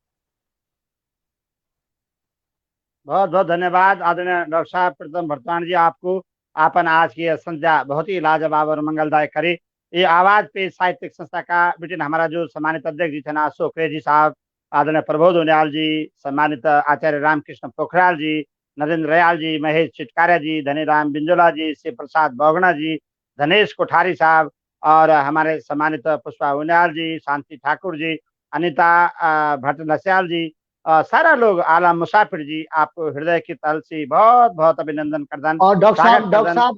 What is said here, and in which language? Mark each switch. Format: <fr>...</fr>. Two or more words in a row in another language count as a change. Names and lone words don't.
<hi>बहुत बहुत धन्यवाद आदरणीय डॉक्टर साहब प्रीतम भरद्वाज जी आपको आपन आज की संध्या बहुत ही लाजवाब और मंगलदायक करी। ये आवाज पे साहित्यिक संस्था का ब्रिटेन हमारा जो सम्मानित अध्यक्ष जी थे ना अशोक जी साहब आदरणीय प्रबोध उनियाल जी सम्मानित आचार्य रामकृष्ण पोखराल जी नरेंद्र रयाल जी महेश चिटकारिया जी धनीराम बिंजोला जी शिव प्रसाद बोगना जी धनेश कोठारी साहब और हमारे सम्मानित पुष्पा उनियाल जी शांति ठाकुर जी अनिता भट्ट नस्याल जी सारा लोग आला मुसाफिर जी आपको हृदय की तल से बहुत बहुत अभिनंदन करदन और डॉक्टर साहब</hi>